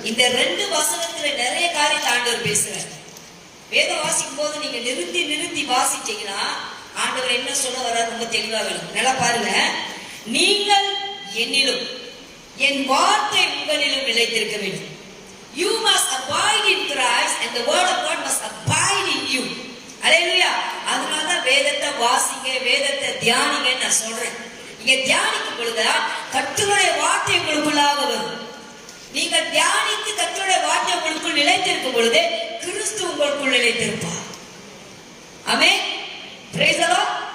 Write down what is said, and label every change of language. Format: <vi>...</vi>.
<ta>இந்த ரெண்டு வசனத்துல நிறைய காரியத்தை ஆண்டவர் பேசுறார். வேதம் வாசிக்கும் போது நீங்க நிறுத்தி வாசிச்சீங்கன்னா ஆண்டவர் என்ன சொல்ல வர்றார் ரொம்ப தெளிவா வேணும். நல்லா பாருங்க. நீங்கள் என்னிலும் என் வார்த்தை உங்களிலும் நிலைத்திருக்க வேண்டும்.</ta> <en>You must abide in Christ and the word of God must abide in you. Hallelujah.</en> <ta>அதனால தான் வேதத்தை வாசிங்க, வேதத்தை தியானிங்க நான் சொல்றேன். நீங்க தியானிக்கும் பொழுது கர்த்தருடைய வார்த்தை உங்களுக்குள்ளாக வரும். நீங்க தியானித்து கர்த்தருடைய வார்த்தை உங்களுக்குள் நிலைத்திருக்கும் பொழுது கிறிஸ்து உங்களுக்குள் நிலைத்திருப்பார். ஆமென்.</ta> <en>Praise the Lord.</en>